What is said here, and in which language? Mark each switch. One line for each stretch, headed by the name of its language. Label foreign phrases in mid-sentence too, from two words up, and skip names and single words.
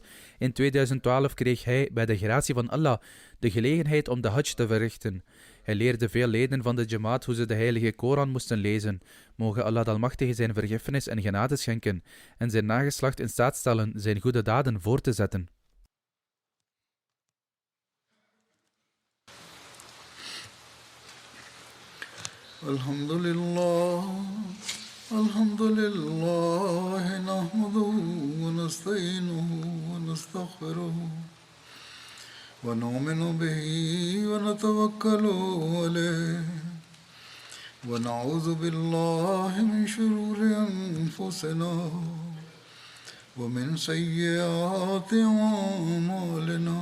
Dutch: In 2012 kreeg hij bij de gratie van Allah de gelegenheid om de Hajj te verrichten. Hij leerde veel leden van de Jamaat hoe ze de Heilige Koran moesten lezen. Mogen Allah de Almachtige zijn vergiffenis en genade schenken en zijn nageslacht in staat stellen zijn goede daden voor te zetten.
Arabic: الحمد لله نحمده ونستعينه و نستغفره ونؤمن به ونتوكل عليه ونعوذ بالله من شرور أنفسنا ومن سيئات أعمالنا.